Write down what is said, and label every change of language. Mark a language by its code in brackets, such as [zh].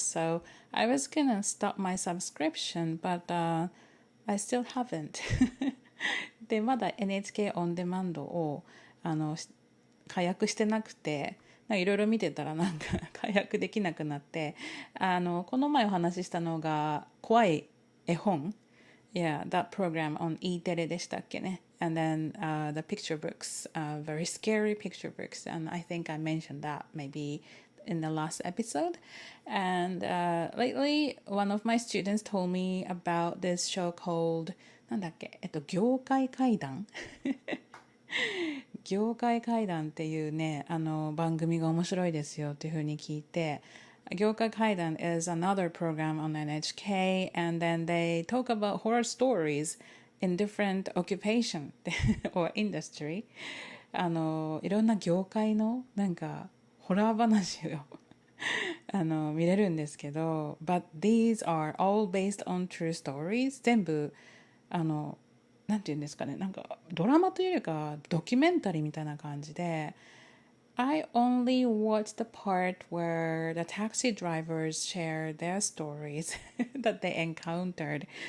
[en] So I was gonna stop my subscription but I still haven't. [ja] でまだ NHK On Demand を解約してなくて、いろいろ見てたらなんか解約できなくなって、この前お話ししたのが怖い絵本、 [en] Yeah, that program on [ja] E テレでしたっけね。 [en] And then the picture books, very scary picture books, and I think I mentioned that maybe in the last episode. And lately, one of my students told me about this show called [ja] なんだっけ、業界怪談業界怪談っていうね番組が面白いですよっていうふうに聞いて、 [en] 業界怪談 is another program on NHK and then they talk about horror stories in different occupation or industry. [ja] いろんな業界のなんかホラー話を見れるんですけど、 [en] but these are all based on true stories. [ja] 全部なんていうんですかね、なんかドラマというよりかドキュメンタリーみたいな感じで、 [en] I only watched the part where the taxi drivers share their stories that they encountered.